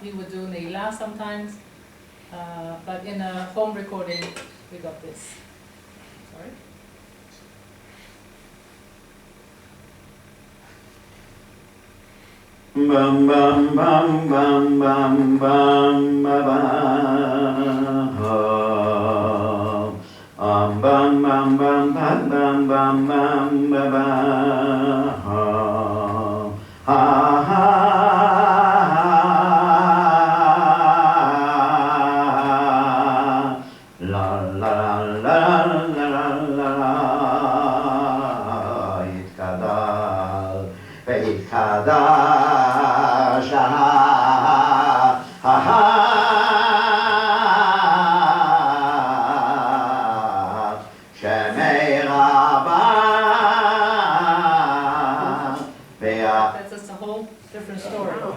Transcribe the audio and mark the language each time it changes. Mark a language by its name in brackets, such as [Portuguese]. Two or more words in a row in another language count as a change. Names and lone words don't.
[English] He would do Ne'ilah sometimes, but in a home recording we got this. Sorry. Bam bam bam bam bam bam ba ba bam bam bam bam bam bam bam bam ba ba ha ha la la la la la la itkadal veitkadal That's just a whole different story.